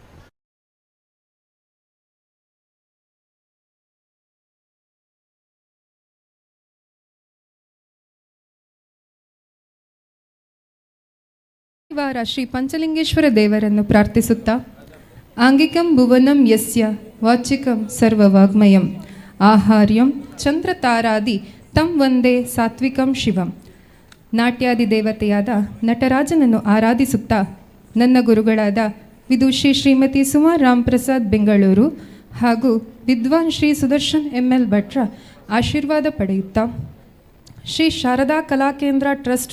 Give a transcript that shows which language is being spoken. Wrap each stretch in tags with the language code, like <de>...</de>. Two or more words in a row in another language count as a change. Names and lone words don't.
<kn>ವಾರ ಶ್ರೀ ಪಂಚಲಿಂಗೇಶ್ವರ ದೇವರನ್ನು ಪ್ರಾರ್ಥಿಸುತ್ತಾ</kn> <sa>ಆಂಗಿಕಂ ಭುವನಂ ಯಸ್ಯ ವಾಚಿಕಂ ಸರ್ವವಾಗ್ಮಯಂ ಆಹಾರ್ಯಂ ಚಂದ್ರತಾರಾದಿ ತಂ ವಂದೇ ಸಾತ್ವಿಕಂ ಶಿವಂ.</sa> <kn>ನಾಟ್ಯಾದಿ ದೇವತೆಯಾದ ನಟರಾಜನನ್ನು ಆರಾಧಿಸುತ್ತಾ ನನ್ನ ಗುರುಗಳಾದ ವಿದುಷಿ ಶ್ರೀಮತಿ ಸುಮಾ ರಾಮ್ ಪ್ರಸಾದ್ ಬೆಂಗಳೂರು ಹಾಗೂ ವಿದ್ವಾನ್ ಶ್ರೀ ಸುದರ್ಶನ್ ML ಭಟ್ರ ಆಶೀರ್ವಾದ ಪಡೆಯುತ್ತಾ ಶ್ರೀ ಶಾರದಾ ಕಲಾಕೇಂದ್ರ ಟ್ರಸ್ಟ್</kn>